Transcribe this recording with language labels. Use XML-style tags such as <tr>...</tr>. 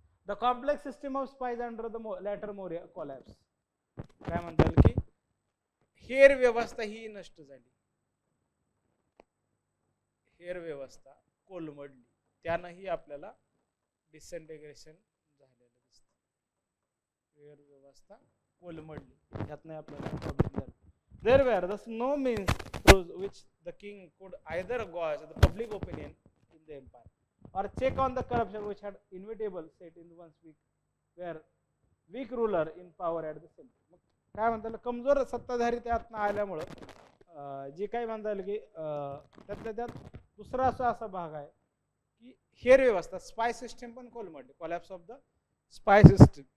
<en>The complex system of spies under the later Maurya collapsed.</en> <mr>काय म्हणता येईल की हेर व्यवस्था ही नष्ट झाली, हेर व्यवस्था कोलमडली, त्यानंही आपल्याला डिसइंटिग्रेशन झालेलं दिसतं. हेर व्यवस्था कोलमडली, यातनं आपल्याला प्रॉब्लेम झाला.</mr> <en>There were thus no means through which the king could either gauge the public opinion in the empire or check on the corruption which had inevitable set in one's weak ruler in power at the center.</en> <mr>काय म्हणता येईल, कमजोर सत्ताधारी त्यातनं आल्यामुळं जे काही म्हणता येईल की त्यातल्या त्यात दुसरा असा भाग आहे की हेर व्यवस्था, स्पाय सिस्टीम पण कोलमडली,</mr> <en>Collapse of the spy system.</en>